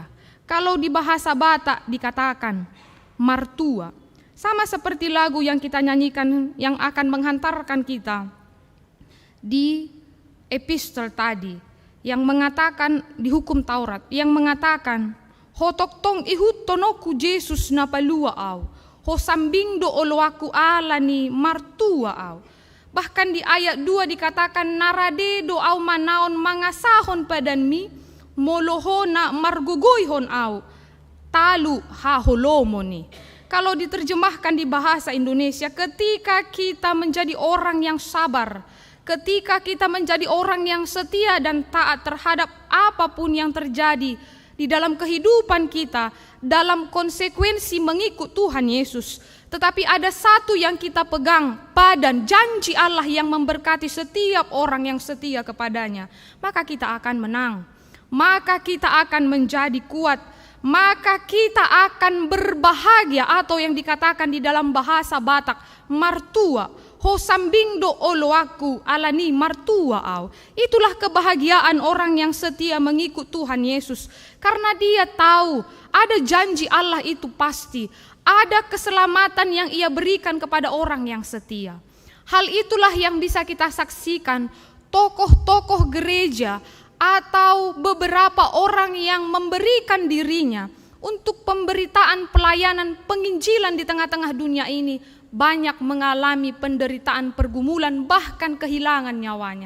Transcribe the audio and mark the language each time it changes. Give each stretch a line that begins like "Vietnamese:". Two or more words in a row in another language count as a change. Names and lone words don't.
Indonesian: Kalau di bahasa Batak dikatakan martua, sama seperti lagu yang kita nyanyikan yang akan menghantarkan kita di epistel tadi, yang mengatakan di hukum Taurat, yang mengatakan
Batak Toba: hotok tong ihut tonoku Yesus napalua au, ho sambing do oloaku alani martua au.
Indonesian: Bahkan di ayat 2 dikatakan
Batak Toba: narade do au manaon mangasahon padanmi molohona margugoyhon au talu haholomoni.
Indonesian: Kalau diterjemahkan di bahasa Indonesia, ketika kita menjadi orang yang sabar, ketika kita menjadi orang yang setia dan taat terhadap apapun yang terjadi di dalam kehidupan kita, dalam konsekuensi mengikut Tuhan Yesus, tetapi ada satu yang kita pegang, padan janji Allah yang memberkati setiap orang yang setia kepadanya, maka kita akan menang, maka kita akan menjadi kuat, maka kita akan berbahagia, atau yang dikatakan di dalam bahasa Batak martua,
Batak Toba: ho sambing do oloaku alani martua au.
Indonesian: Itulah kebahagiaan orang yang setia mengikut Tuhan Yesus, karena dia tahu ada janji Allah itu pasti, ada keselamatan yang ia berikan kepada orang yang setia. Hal itulah yang bisa kita saksikan tokoh-tokoh gereja atau beberapa orang yang memberikan dirinya untuk pemberitaan pelayanan penginjilan di tengah-tengah dunia ini, banyak mengalami penderitaan, pergumulan, bahkan kehilangan nyawanya.